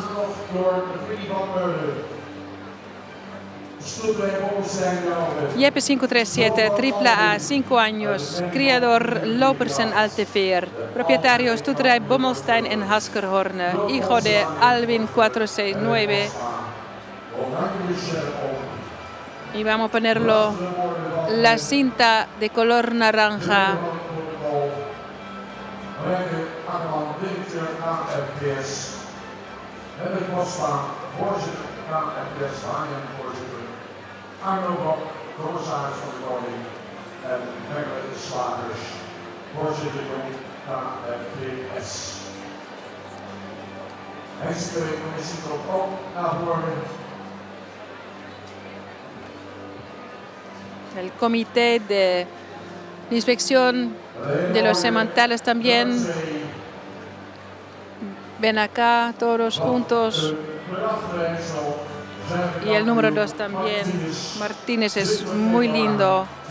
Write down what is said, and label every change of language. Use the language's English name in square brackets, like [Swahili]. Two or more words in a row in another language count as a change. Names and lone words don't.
[Spanish] Jeppe 537, AAA, 5 años, criador Lopersen Alteveer, propietario Stoeterij Bommelstein en Haskerhorne, hijo de Alwin 469. Y vamos a ponerlo la cinta de color naranja. [Dutch] Arno Bok, commissaris van de Koning, en Margaret Slagers, voorzitter van KFPS. De commissie komt ook naar voren. [Spanish] El comité de inspección de los sementales también. Ven acá todos juntos. Y el número 2 también. Martínez es muy lindo.